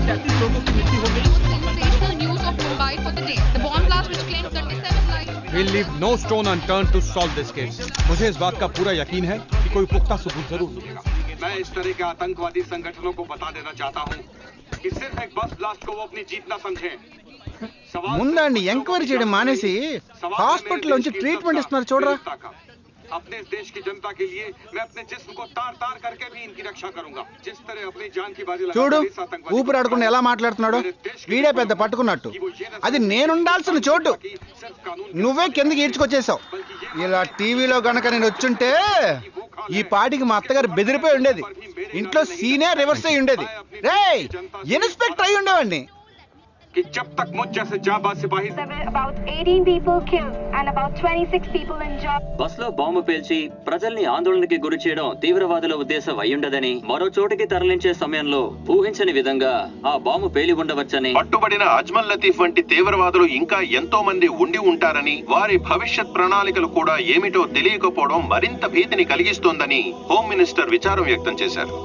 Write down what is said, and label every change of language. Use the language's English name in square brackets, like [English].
[English] Sensational news of Mumbai for the day. The bomb blast which claimed 37 lives. We'll leave no stone unturned to solve this case. [Hindi] मुझे इस बात का पूरा यकीन है कि कोई पुख्ता सबूत जरूर मिलेगा। मैं इस तरह के आतंकवादी संगठनों को बता देना चाहता हूं कि सिर्फ एक बस ब्लास्ट को वो अपनी जीत ना समझें। [Telugu] ముందండి ఎంక్వైరీ చేయడం మానేసి హాస్పిటల్ నుంచి ట్రీట్మెంట్ ఇస్తున్నారు చూడరా. [Hindi] अपने इस देश की जनता के लिए मैं अपने जिस्म को तार तार करके भी इनकी रक्षा करूंगा। जिस तरह अपनी जान की बाजी [Telugu] చూడు [Hindi] लगाकर इस आतंकवादी को [Telugu] ఊపిరాడకుండా ఎలా మాట్లాడుతున్నాడో. వీడే పెద్ద పట్టుకున్నట్టు. అది నేను ఉండాల్సిన చోటు. [Hindi] सिर्फ कानून [Telugu] నువ్వే కిందకి ఈడ్చుకొచ్చేసావు. ఇలా టీవీలో గనక నేను వచ్చుంటే ఈ పాటికి మా అత్తగారు బెదిరిపోయి ఉండేది. ఇంట్లో సీనే రివర్స్ అయి ఉండేది. రేయ్ ఇన్స్పెక్టర్ అయి ఉండేవాడిని. [Hindi] कि जब तक मुझ जैसे जाबाज सिपाही [English] There were about 18 people killed and about 26 people injured. [Telugu] బస్లో బాంబు పేల్చి ప్రజల్ని ఆందోళనకి గురి చేయడం తీవ్రవాదుల ఉద్దేశం అయ్యుండదని, మరో చోటికి తరలించే సమయంలో ఊహించని విధంగా ఆ బాంబు పేలి ఉండవచ్చని, పట్టుబడిన అజ్మల్ లతీఫ్ వంటి తీవ్రవాదులు ఇంకా ఎంతో మంది ఉండి ఉంటారని, వారి భవిష్యత్ ప్రణాళికలు కూడా ఏమిటో తెలియకపోవడం మరింత భీతిని కలిగిస్తోందని హోమ్ మినిస్టర్ విచారం వ్యక్తం చేశారు.